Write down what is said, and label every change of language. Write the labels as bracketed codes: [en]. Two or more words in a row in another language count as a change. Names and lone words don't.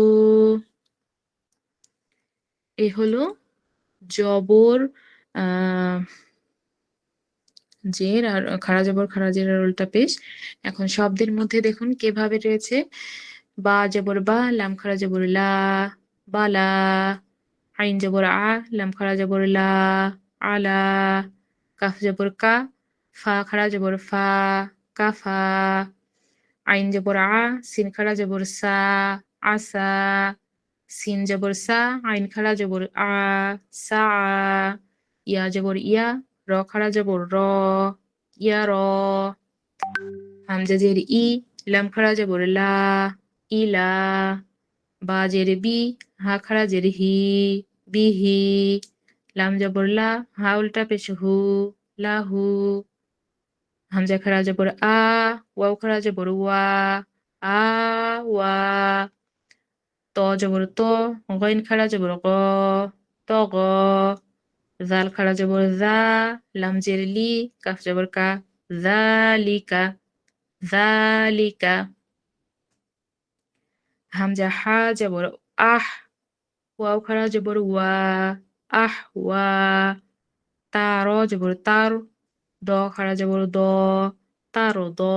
[bn] এ হলো জবর আহ জের আর খাড়া জবর খাড়া জের আর উল্টা পেশ। এখন শব্দের মধ্যে দেখুন কিভাবে রয়েছে। বা জবর বা, লাম খাড়া জবর লা, বালা, আইন জবর আ, লাম খাড়া জবর লা, আলা, কাফ জবর কা, ফা খাড়া জবর ফা, কাফা, আইন জবর আ, সিন খাড়া জবর সা, আসা, সিন জবর সা, আইন খাড়া জবর আ, সা, ইয়া জবর ইয়া, র খাড়া জবর র, ইয়া র, হামজা জের ই, লাম খাড়া জবর লা, ইলা, বা জের বি, হা খাড়া জের হি, বিহি, লাম জবর লা, হা উল্টা পেশ হু, লাহু, হামজা খাড়া জবর আ, ওয়াও খাড়া জবর ওয়া, আ ওয়া, ত জবর ত, গইন খাড়া জবর গ, ত গ, জাল খাড়া জবর জা, লাম জের লি, কাফ জবর কা, জালিকা, জালিকা, হামজা হা জবর আহ, ওয়াও খাড়া জবর ওয়া, আহ ওয়া, তা র জবর তার, দ খাড়া জবর দ, তার দ,